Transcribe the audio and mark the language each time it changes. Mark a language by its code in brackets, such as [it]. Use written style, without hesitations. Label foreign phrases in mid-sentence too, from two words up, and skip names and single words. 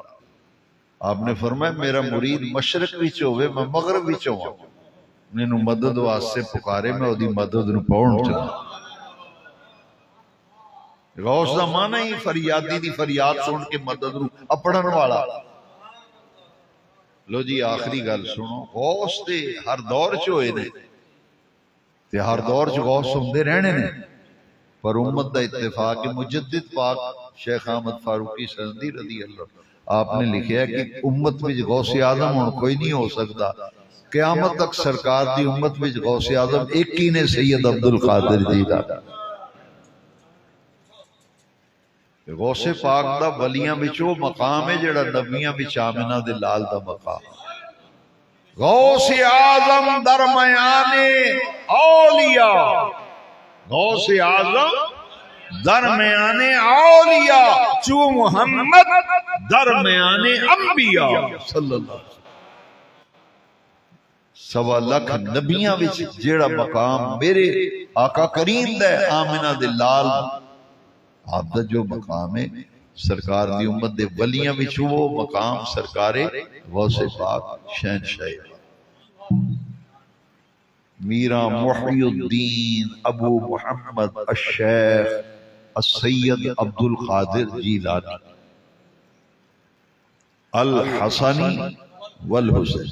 [pa] آپ نے فرمایا میرا مرید مشرق وچ ہوئے میں مغرب وچ ہوں، انہوں مدد واسطے پکارے میں دی مدد نو پاؤن چلا۔ غوث دا مانا ہی فریادی دی فریاد سن کے مدد نو اپڑن والا۔ لو جی آخری گل سنو، غوث تے ہر دور چ ہوئے نے تے ہر دور چ غوث ہوندے رہنے نے، پر امت دا اتفاق مجدد پاک شیخ احمد فاروقی سندھی رضی اللہ، آپ نے لکھیا ہے کہ امت وچ غوث اعظم ہن کوئی نہیں ہو سکتا، قیامت تک سرکار دی امت وچ غوث اعظم ایک ہی نے سید عبد القادر جی دا۔ غوث پاک دا ولیاں وچ وہ مقام ہے جڑا نبیاں وچ آمنہ دے لال دا مقام۔ [fa] غوث اعظم درمیان اولیاء، غوث اعظم درمیان اولیاء، چو محمد درمیان انبیاء [ar] صلی اللہ علیہ وسلم۔ [pa] سوا لکھ نبیاں وچ جیڑا مقام میرے آقا کریم دا آمنہ دے لال آپ دا جو مقام ہے سرکار دی امت دے ولیاں وچ وہ مقام سرکار غوث پاک شہنشاہ میرا محی الدین ابو محمد الشیخ السید عبد القادر جیلانی الحسنی والحسین۔